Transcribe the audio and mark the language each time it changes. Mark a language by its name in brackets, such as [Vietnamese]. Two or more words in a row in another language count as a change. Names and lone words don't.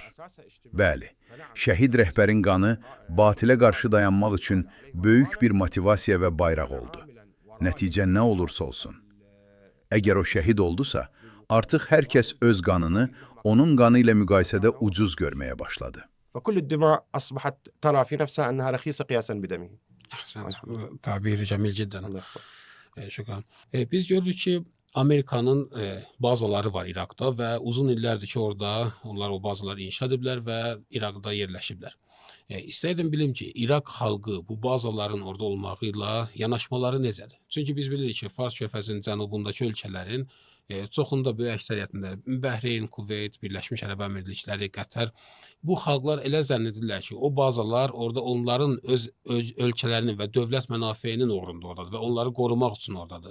[Azerbaijani] Bəli, şəhid rəhbərin qanı batilə qarşı dayanmaq üçün böyük bir motivasiya və bayraq oldu. Nəticə nə olursa olsun. Əgər o şəhid oldusa, artıq hər kəs öz qanını onun qanı ilə müqayisədə ucuz görməyə başladı. [Arabic] فكل الدماء أصبحت ترى في نفسها أنها رخيصة قياسا بدمه. تعبير جميل جدا. الله يحفظك. [Azerbaijani] Şükran. Biz görürük ki, Amerikanın bazaları var İraqda və uzun illərdir ki, orada onlar o bazaları inşa ediblər və İraqda yerləşiblər. İstəyirdim bilim ki, İraq xalqı bu bazaların orada olmağı ilə yanaşmaları necədir? Çünki biz bilirik ki, Fars körfəzinin cənubundakı ölkələrin çoxunda böyük əksəriyyətində Bəhreyn, Kuveyt, Birləşmiş Ərəb Əmirlikləri, Qətər bu xalqlar elə zənn edirlər ki, o bazalar orada onların öz ölkələrinin və dövlət mənafeyinin uğrunda oradadır və onları qorumaq üçün oradadır.